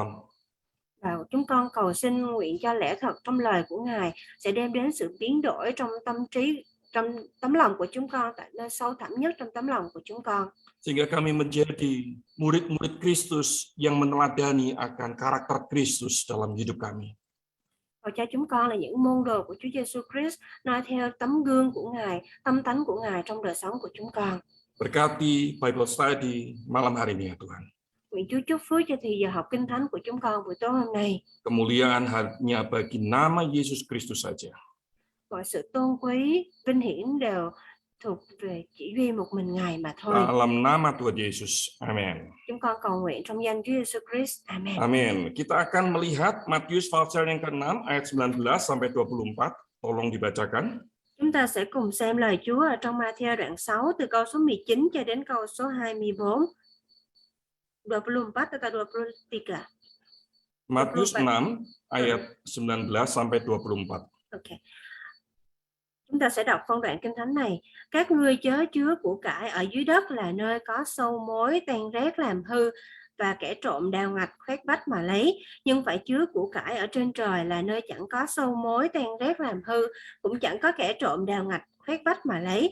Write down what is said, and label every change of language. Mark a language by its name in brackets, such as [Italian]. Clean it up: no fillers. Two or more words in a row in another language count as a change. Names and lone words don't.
[Vietnamese] Và chúng con cầu xin nguyện cho lẽ thật trong lời của Ngài sẽ đem đến sự biến đổi trong tâm trí, trong tấm lòng của chúng con, tại nơi sâu thẳm nhất trong tấm lòng của chúng con. [Indonesian] Sehingga kami menjadi murid-murid Kristus yang meneladani akan karakter Kristus dalam hidup kami. [Vietnamese] Và cho chúng con là những môn đồ của Chúa Giêsu Christ, noi theo tấm gương của Ngài, tâm tánh của Ngài trong đời sống của chúng con. [Indonesian] Berkati [English] Bible study [Indonesian] malam hari ini ya Tuhan. [Vietnamese] Nguyện Chúa chúc phước cho thì giờ học Kinh Thánh của chúng con buổi tối hôm nay. [Indonesian] Kemuliaan hanya bagi nama Yesus Kristus saja. [Vietnamese] Mọi sự tôn quý, vinh hiển đều thuộc về chỉ duy một mình Ngài mà thôi. [Indonesian] Dalam nama Tuhan Yesus. Amen. [Vietnamese] Chúng con cầu nguyện trong danh Chúa Giêsu Christ. Amen. [Indonesian] Amin. Kita akan melihat Matius pasal yang ke-6 ayat 19 sampai 24. Tolong dibacakan. [Vietnamese] Chúng ta sẽ cùng xem lời Chúa ở trong Ma-thi-ơ đoạn 6 từ câu số 19 cho đến câu số 24. [Indonesian] 24 atau 23. Matius 6 ayat 19 sampai 24. Okay. [Vietnamese] Chúng ta sẽ đọc phân đoạn Kinh Thánh này. Các ngươi chớ chứa của cải ở dưới đất là nơi có sâu mối tan rét làm hư và kẻ trộm đào ngạch khoét vách mà lấy, nhưng phải chứa của cải ở trên trời là nơi chẳng có sâu mối tan rét làm hư, cũng chẳng có kẻ trộm đào ngạch khoét vách mà lấy.